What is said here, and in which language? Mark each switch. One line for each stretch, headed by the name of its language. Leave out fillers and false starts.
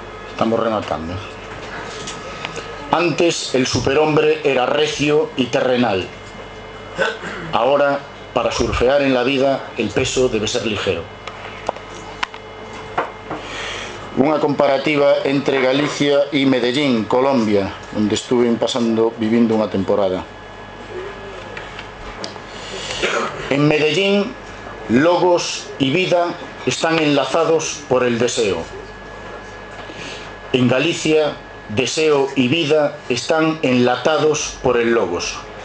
Galician: Estamos rematando.
Spanish: Antes el superhombre era recio y terrenal. Ahora, para surfear en la vida, el peso debe ser ligero.
Galician: Unha comparativa entre Galicia e Medellín, Colombia, onde estuve vivindo unha temporada.
Spanish: En Medellín, logos y vida están enlazados por el deseo. En Galicia, deseo y vida están enlatados por el logos.